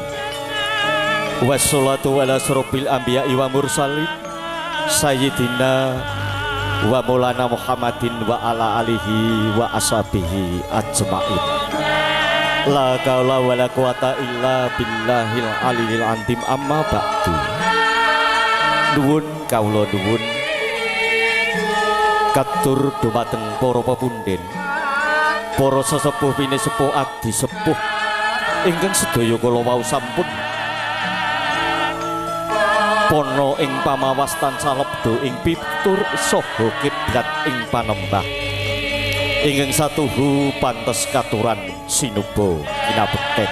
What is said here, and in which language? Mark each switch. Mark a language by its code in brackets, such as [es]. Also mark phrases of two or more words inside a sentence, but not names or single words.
[ar] والصلاة على أشرف الأنبياء والمرسلين سيدنا ومولانا محمد وعلى آله وأصحابه أجمعين. لا حول ولا قوة إلا بالله العلي العظيم. أما بعد. [jv] Nuwun kawula nuwun katur dumateng para pepunden, para sesepuh pinisepuh adi sepuh ingkang sedaya kula wau sampun pono ing pamawas tansah lebdo ing pitur saha kiblat ing panembah ingkang satuhu pantes katuran sinuba kinabekten.